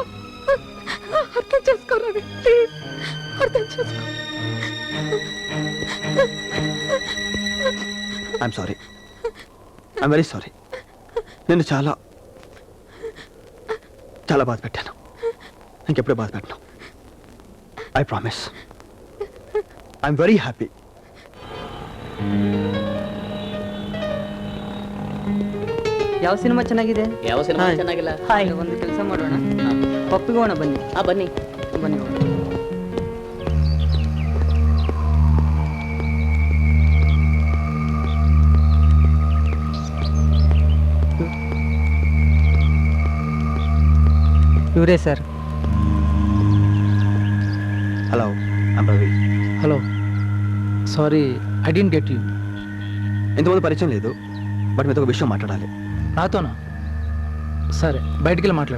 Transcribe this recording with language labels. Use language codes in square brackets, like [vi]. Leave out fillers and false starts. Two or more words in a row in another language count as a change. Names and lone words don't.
[te] అర్థం చేసుకోరావి, ప్లీజ్ అర్థం చేసుకో. [en] I'm sorry. I'm very sorry. [te] నేను చాలా చాలా బాధ పెట్టాను. ఇంకెప్పుడే బాధ పెట్టను. [en] I promise. I'm very happy. [kn] ಯಾವ ಸಿನಿಮಾ ಚೆನ್ನಾಗಿದೆ? ಯಾವ ಸಿನಿಮಾ ಚೆನ್ನಾಗಿಲ್ಲ? ಹಾಯ್, ಒಂದು ಕೆಲಸ ಮಾಡೋಣ, ಒಪ್ಪಿಗೋಣ, ಬನ್ನಿ. ಬನ್ನಿ ಬನ್ನಿ. ಇವರೇ ಸರ್. [en] Hello, I'm Ravi. Hello, sorry I dent get you. [te] ఇంతకుముందు పరిచయం లేదు, బట్ మీతో ఒక విషయం మాట్లాడాలి. నాతోనా? సరే, బయటికి వెళ్ళి మాట్లాడు.